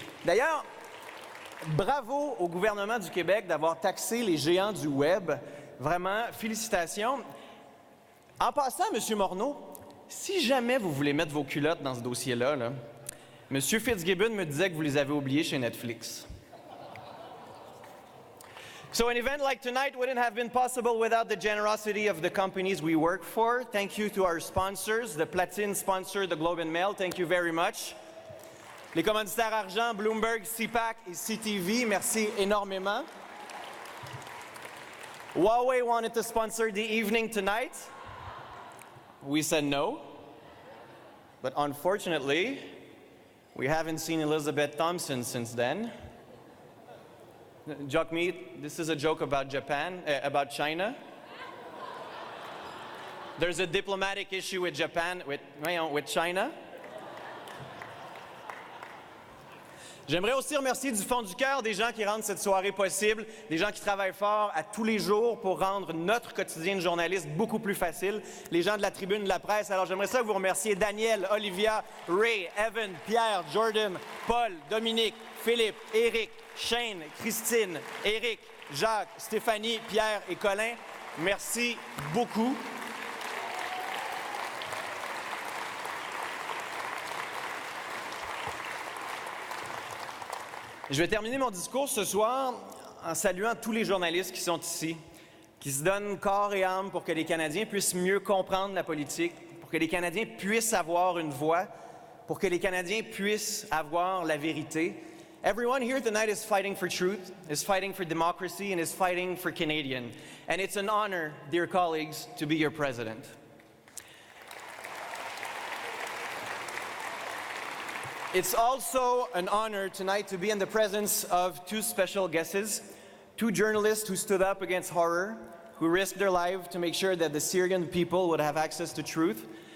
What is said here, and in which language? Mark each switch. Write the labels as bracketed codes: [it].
[fr] D'ailleurs, bravo au gouvernement du Québec d'avoir taxé les géants du Web. Vraiment, félicitations. En passant, M. Morneau, si jamais vous voulez mettre vos culottes dans ce dossier-là, M. Fitzgibbon me disait que vous les avez oubliés chez Netflix. [en] So an event like tonight wouldn't have been possible without the generosity of the companies we work for. Thank you to our sponsors, the Platine sponsor, the Globe and Mail. Thank you very much. [fr] Les commanditaires argent, Bloomberg, CPAC et CTV, merci énormément. [en] Huawei wanted to sponsor the evening tonight. We said no. But unfortunately, we haven't seen Elizabeth Thompson since then. Joke me, this is a joke about Japan, about China. There's a diplomatic issue with Japan, with China. [fr] J'aimerais aussi remercier du fond du cœur des gens qui rendent cette soirée possible, des gens qui travaillent fort à tous les jours pour rendre notre quotidien de journaliste beaucoup plus facile, les gens de la Tribune de la presse. Alors j'aimerais ça vous remercier Daniel, Olivia, Ray, Evan, Pierre, Jordan, Paul, Dominique, Philippe, Éric, Shane, Christine, Éric, Jacques, Stéphanie, Pierre et Colin. Merci beaucoup. Je vais terminer mon discours ce soir en saluant tous les journalistes qui sont ici, qui se donnent corps et âme pour que les Canadiens puissent mieux comprendre la politique, pour que les Canadiens puissent avoir une voix, pour que les Canadiens puissent avoir la vérité. [en] Everyone here tonight is fighting for truth, is fighting for democracy, and is fighting for Canadian. And it's an honor, dear colleagues, to be your president. It's also an honor tonight to be in the presence of two special guests, two journalists who stood up against horror, who risked their lives to make sure that the Syrian people would have access to truth.